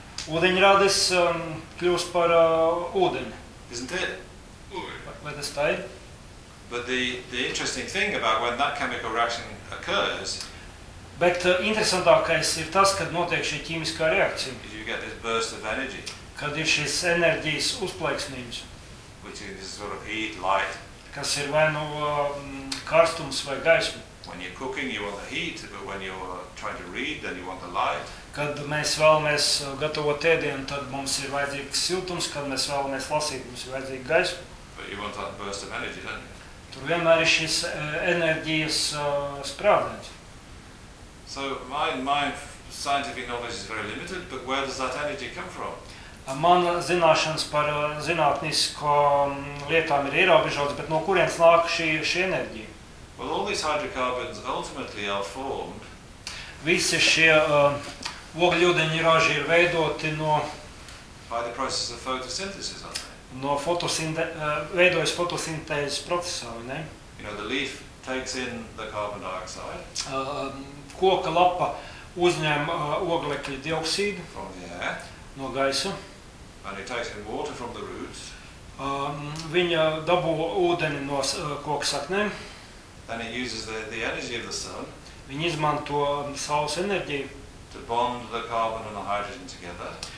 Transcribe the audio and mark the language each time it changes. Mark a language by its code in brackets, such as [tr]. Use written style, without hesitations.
[lv] Ūdeņrādes kļūst par ūdeni. [en] Isn't it? [lv] Vai tas tā ir? [en] But the interesting thing about when that chemical reaction occurs. [lv] Bet interesantākais ir tas, kad notiek šī ķīmiskā reakcija. [en] Is you get this burst of energy. [lv] Kad ir šis enerģijas uzplaiksnījums. [en] Which is this sort of heat, light. [lv] Kas ir vai no karstums vai gaisma. [en] When you're cooking, you want the heat, but when you're trying to read, then you want the light. [lv] Kad mēs vēlamies gatavot ēdienu, tad mums ir vajadzīgs siltums, kad mēs vēlamies lasīt, mums ir vajadzīga gaisma. [en] But you want that burst of energy, don't you? [lv] Tur vienmēr ir šis enerģijas sprāvdēns. [en] So my scientific knowledge is very limited, but where does that energy come from? [lv] Man zināšanas par zinātnisko lietām ir ierobežotas, bet no kurienes nāk šī enerģija? [en] Well, all these hydrocarbons ultimately are formed. [lv] Visi šie ogļūdeņi raži ir veidoti no [en] by the process of photosynthesis, aren't they? [lv] No veidojas fotosintēzes procesā, vai ne? [en] You know, the leaf takes in the carbon dioxide. [lv] Koka lapa uzņem oglekļa dioksīdu [en] from the air. [lv] No gaisa. [en] And it takes in water from the roots. [lv] Viņa dabū ūdeni no koka saknēm. [en] Then it uses the energy of the sun. [lv] Viņa izmanto saules enerģiju. [en] To bond the carbon and the hydrogen together.